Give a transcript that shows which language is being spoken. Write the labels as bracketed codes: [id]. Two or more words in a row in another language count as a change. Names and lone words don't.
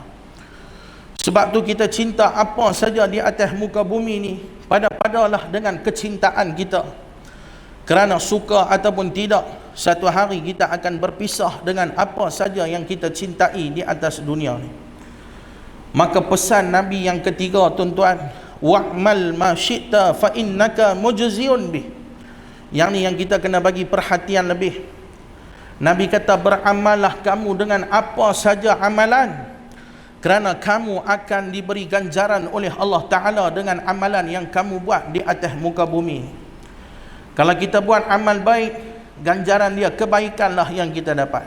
[ms] Sebab tu kita cinta apa saja di atas muka bumi ni, pada-padalah dengan kecintaan kita. Kerana suka ataupun tidak, satu hari kita akan berpisah dengan apa saja yang kita cintai di atas dunia ni. Maka pesan Nabi yang ketiga, tuan-tuan, [ar] واعمل ما شئت فإنك مجزي به. [ms] Yang ni yang kita kena bagi perhatian lebih. Nabi kata, beramallah kamu dengan apa saja amalan, kerana kamu akan diberi ganjaran oleh Allah Ta'ala dengan amalan yang kamu buat di atas muka bumi. Kalau kita buat amal baik, ganjaran dia kebaikanlah yang kita dapat.